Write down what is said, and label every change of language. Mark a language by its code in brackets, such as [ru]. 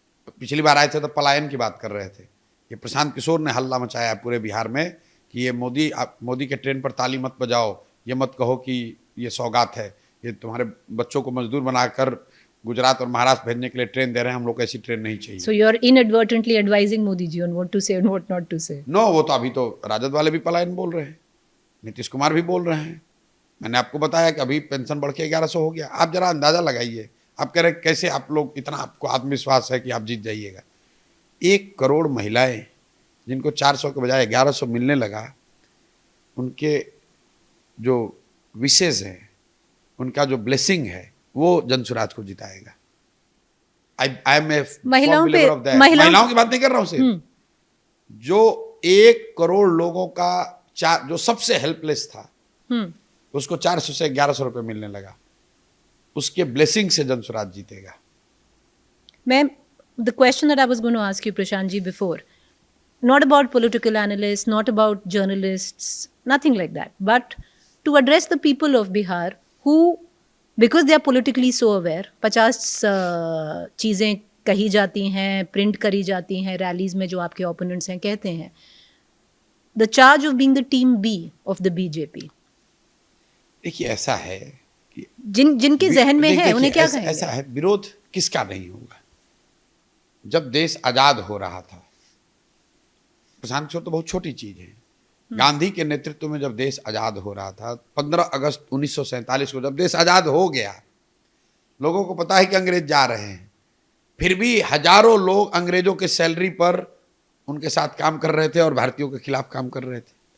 [hi] पिछली बार आए थे तो पलायन की बात कर रहे थे। ये प्रशांत किशोर ने हल्ला मचाया है पूरे बिहार में कि ये मोदी के ट्रेन पर ताली मत बजाओ, ये मत कहो कि ये सौगात है, ये तुम्हारे बच्चों को मजदूर बनाकर गुजरात और महाराष्ट्र भेजने के लिए ट्रेन दे रहे हैं, हम लोग को ऐसी ट्रेन नहीं चाहिए। [en] So you are inadvertently advising Modi ji on what to say and what not to say. [hi] No, वो तो अभी तो राजद वाले भी पलायन बोल रहे हैं, नीतीश कुमार भी बोल रहे हैं। मैंने आपको बताया कि अभी पेंशन बढ़ के 1100 हो गया। आप जरा अंदाजा लगाइए, आप कह रहे कैसे आप लोग इतना आपको आत्मविश्वास है कि आप जीत जाइएगा। 1 करोड़ महिलाएं जिनको 400 के बजाय 1100 मिलने लगा, उनके जो विशेष है, उनका जो ब्लेसिंग है, वो जनसुराज को जिताएगा। [en] I M A [hi] महिलाओं की बात नहीं कर रहा हूं सिर्फ, जो 1 करोड़ लोगों का जो सबसे हेल्पलेस था, उसको 400 से 1100 रुपये मिलने लगा। उसके ब्लेसिंग से जनसुराज जीतेगा। [en] Ma'am, the question that I was going to ask you, Prashant ji, before, not about political analysts, not about journalists, nothing like that, but to address the people of Bihar who, because they are politically so aware, [hi] 50 चीज़ें कही जाती हैं, print करी जाती हैं, rallies में जो आपके ओपोनेंट्स हैं कहते हैं, [en] the charge of being the team B of the BJP. [hi] देखिए ऐसा है कि जिनके जहन में है उन्हें क्या कहेंगे? ऐसा है, विरोध किसका नहीं होगा। जब देश आजाद हो रहा था, प्रशांत किशोर तो बहुत छोटी चीज है, गांधी के नेतृत्व में जब देश आजाद हो रहा था, 15 अगस्त 1947 को जब देश आजाद हो गया, लोगों को पता है कि अंग्रेज जा रहे हैं, फिर भी हजारों लोग अंग्रेजों के सैलरी पर उनके साथ काम कर रहे थे और भारतीयों के खिलाफ काम कर रहे थे।